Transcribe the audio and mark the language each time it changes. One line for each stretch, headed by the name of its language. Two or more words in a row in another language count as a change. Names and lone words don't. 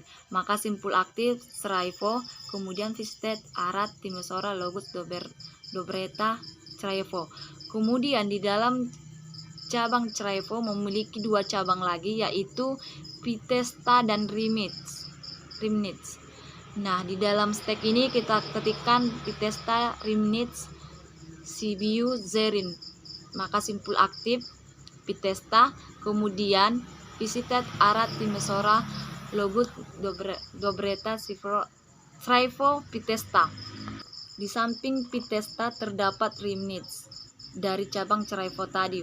Indonesian: Maka simpul aktif Craivo, kemudian visited Arad, Timisoara, Loguts, Dobreta, Craivo. Kemudian di dalam cabang Craivo memiliki 2 cabang lagi, yaitu Pitesta dan Rimnic. Nah, di dalam stek ini kita ketikkan Pitesta, Rimnic, Sibiu, Zerin. Maka simpul aktif Pitesta, kemudian visited Arad, Timisoara, Loguts, Dobreta, Craivo, Pitesta. Di samping Pitesta terdapat Rimnic dari cabang Craivo tadi.